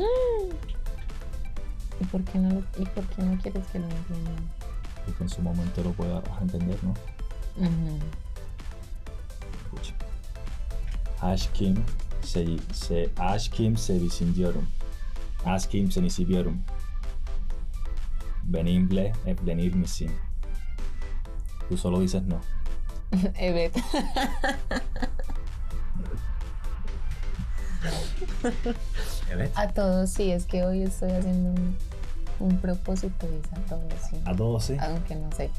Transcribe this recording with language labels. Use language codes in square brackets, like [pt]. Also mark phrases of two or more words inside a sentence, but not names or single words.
[es] ¿Y por qué no quieres que lo entiendan? Porque en su momento lo puedas entender, ¿no? Escucha. [tr] Aşkım seviyorum. Aşkım seni seviyorum. Benimle evlenir misin? [es] Tú solo dices no. [tr] Evet. ¿Evet? [es] A todos sí, es que hoy estoy haciendo un propósito y es a todos sí. ¿A todos sí? Aunque no sé.